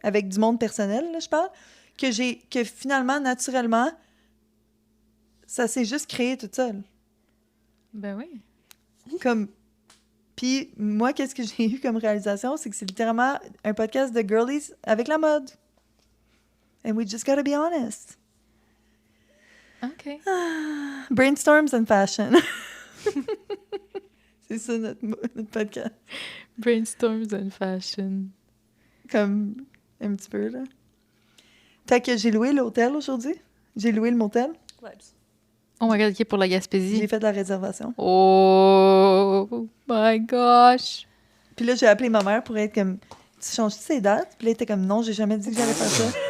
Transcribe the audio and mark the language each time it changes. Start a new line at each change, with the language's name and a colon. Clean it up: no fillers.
French: Avec du monde personnel, là, je parle, que finalement, naturellement, ça s'est juste créé toute seule. Ben oui. Comme... Puis moi, qu'est-ce que j'ai eu comme réalisation? C'est que c'est littéralement un podcast de girlies avec la mode.
English: And we just gotta be honest. OK. Brainstorms and fashion.
French: C'est ça notre podcast.
English: Brainstorms and fashion.
French: Comme un petit peu, là. Fait que j'ai loué l'hôtel aujourd'hui. J'ai loué le motel.
English: Oh my God, OK,
French: pour la Gaspésie. J'ai fait la réservation.
English: Oh my gosh.
French: Puis là, j'ai appelé ma mère pour être comme... Tu changes-tu ces dates? Puis là, elle était comme, non, j'ai jamais dit que j'allais faire ça.